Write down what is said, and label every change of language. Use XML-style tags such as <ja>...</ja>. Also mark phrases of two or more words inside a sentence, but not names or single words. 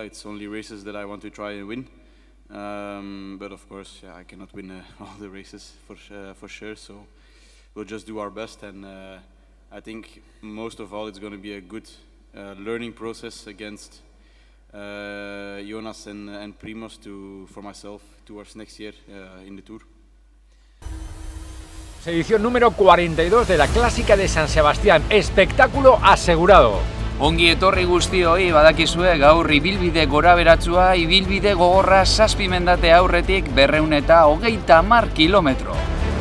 <en>It's only races that I want to try and win. But of course, I cannot win all the races for sure. So we'll just do our best, and I think most of all, it's going to be a good learning process against Jonas and Primoz for myself towards next year in the Tour.</en> <es>Edición número 42 de la Clásica de San Sebastián. Espectáculo asegurado.</es> <eu>Ongi etorri guztioi, badakizue gaur ibilbide goraberatsua, ibilbide gogorra 7 mendate aurretik 230 kilometro.</eu>